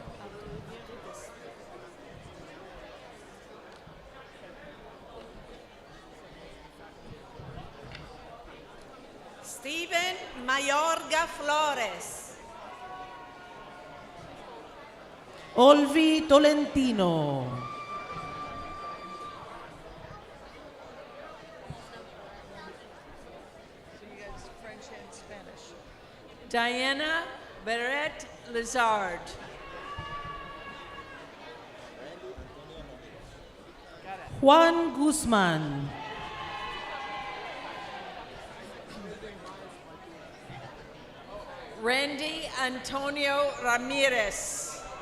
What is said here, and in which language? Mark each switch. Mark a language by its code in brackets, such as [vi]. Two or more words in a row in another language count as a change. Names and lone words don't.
[en] Stephen Mayorga Flores. Olvi Tolentino. French and Spanish. Diana Barrett Lazard. Juan Guzman. Randy Antonio Ramirez.